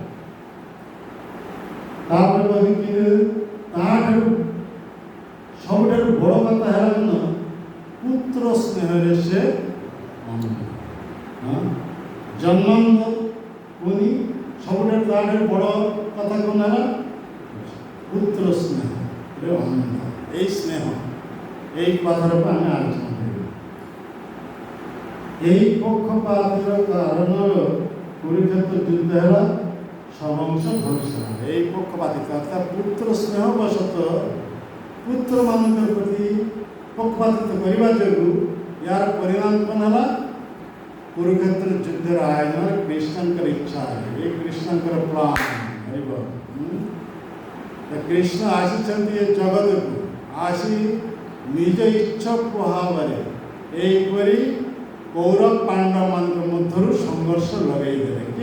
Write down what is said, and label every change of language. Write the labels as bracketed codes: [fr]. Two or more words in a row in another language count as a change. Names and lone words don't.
[or] ତାପରେ କହିକି ତାଠାରୁ ସବୁଠାରୁ ବଡ଼ କଥା ହେଲା କ'ଣ? ପୁତ୍ର ସ୍ନେହରେ ସେ ଅନ୍ଧ। ଜନ୍ମାନ୍ଧ ପୁଣି ସବୁଠାରୁ ତାଠାରୁ ବଡ଼ କଥା କ'ଣ ହେଲା? ପୁତ୍ର ସ୍ନେହରେ ଅନ୍ଧ। [bn] এই স্নেহ এই কথার উপর আমি আলোচনা করি। এই পক্ষপাতের কারণ কুরুক্ষেত্র যুদ্ধ হল সমংশ ধ্বংস। এই পক্ষপাতিত্ব অর্থাৎ পুত্র স্নেহ বশত পুত্র [or] ମାନଙ୍କର ପ୍ରତି ପକ୍ଷପାତିତ୍ୱ କରିବା ଯୋଗୁଁ ଏହାର ପରିଣାମ କ'ଣ ହେଲା? କୁରୁକ୍ଷେତ୍ର ଯୁଦ୍ଧର ଆୟୋଜନ କୃଷ୍ଣଙ୍କର ଇଚ୍ଛା, ଏ କୃଷ୍ଣଙ୍କର ପ୍ଲାନ୍ ହେବ। କୃଷ୍ଣ ଆସିଛନ୍ତି ଏ ଜଗତକୁ, ଆସି ନିଜ ଇଚ୍ଛା ପ୍ରଭାବରେ ଏହିପରି କୌରବ ପାଣ୍ଡବମାନଙ୍କ ମଧ୍ୟରୁ ସଂଘର୍ଷ ଲଗାଇଦେଲେ।